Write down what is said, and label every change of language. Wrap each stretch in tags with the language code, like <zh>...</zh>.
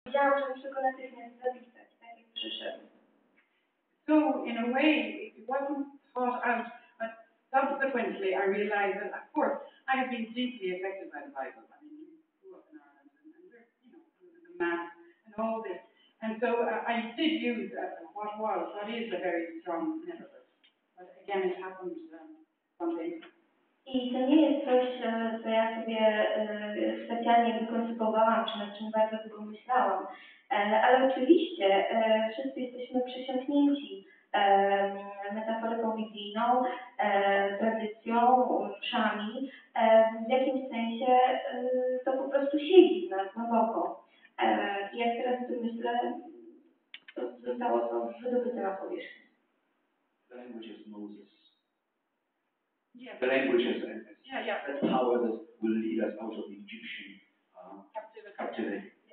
<pl>wiedziałam, że muszę go natychmiast zapisać, tak jak przyszedł.</pl> <en>So, in a way, it wasn't thought out, but subsequently I realized that, of course, I have been deeply affected by the Bible. I mean, you grew up in Ireland, and there's, you know, the Mass and all this. And so I did use what is a very strong metaphor. But again, it happened spontaneously.</en> <pl>I to nie jest coś, co ja sobie specjalnie wykoncypowałam, czy nad czym bardzo długo myślałam. Ale oczywiście wszyscy jesteśmy przesiąknięci metaforyką biblijną, tradycją, mszami. W jakimś sensie to po prostu siedzi w nas głęboko. I jak teraz o tym myślę, to zostało to wydobyte na powierzchnię.</pl> <en>The language is Moses. Yeah. The language is that power that will lead us out of the Egyptian captivity.</en>